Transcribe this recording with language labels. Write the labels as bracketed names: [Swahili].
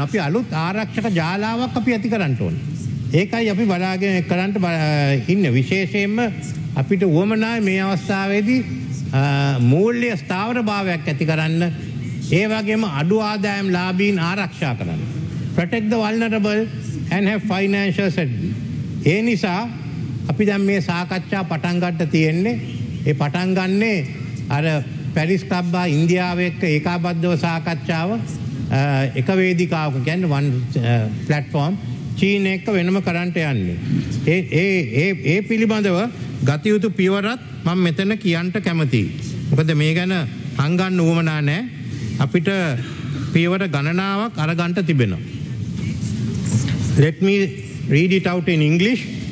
[Sinhala] අපි අලුත් ආරක්ෂක ජාලාවක් අපි ඇති කරන්න ඕනේ. ඒකයි අපි බලාගෙන කරන්න ඉන්නේ. විශේෂයෙන්ම අපිට උවමනායි මේ අවස්ථාවේදී මූල්‍ය ස්ථාවර භාවයක් ඇති කරන්න. ඒ වගේම අඩු ආදායම් ලාභීන් ආරක්ෂා කරන්න. [English] Protect the vulnerable and have financial stability. [Sinhala] ඒ නිසා අපි දැන් මේ සාකච්ඡා පටන් ගන්න තියෙන්නේ. ඒ පටන් ගන්නේ අර පැරිස් ක්ලබ් ඉන්දියාව එක්ක ඒකාබද්ධව සාකච්ඡාව එක වේදිකාවක කියන්නේ [English] one platform [Sinhala] චීන එක්ක වෙනම කරන්ට යන්නේ. ඒ පිළිබඳව ගත යුතු පියවරත් මම මෙතන කියන්න කැමතියි. මොකද මේ ගැන හංගන්න උවමනා නැහැ. අපිට පියවර ගණනාවක් අරගන්න තිබෙනවා. [English] Let me read it out in English.